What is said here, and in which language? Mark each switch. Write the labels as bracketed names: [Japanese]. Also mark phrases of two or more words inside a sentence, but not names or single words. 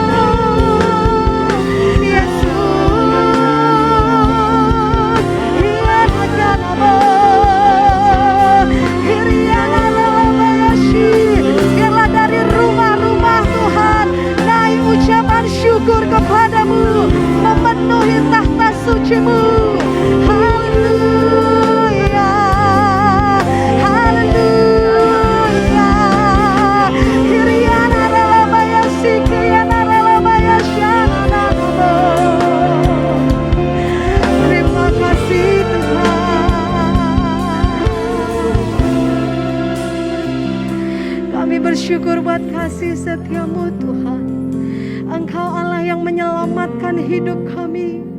[Indonesian] Biarlah dari rumah-rumah Tuhan naik ucapan syukur kepadamu, memenuhi tahta suci-Mu. Haleluya, haleluya. Kiriana ralabaya sikriana ralabaya shananamo. Terima kasih Tuhan. Kami bersyukur buat kasih setiamu Tuhan. Engkau Allah yang menyelamatkan hidup kami.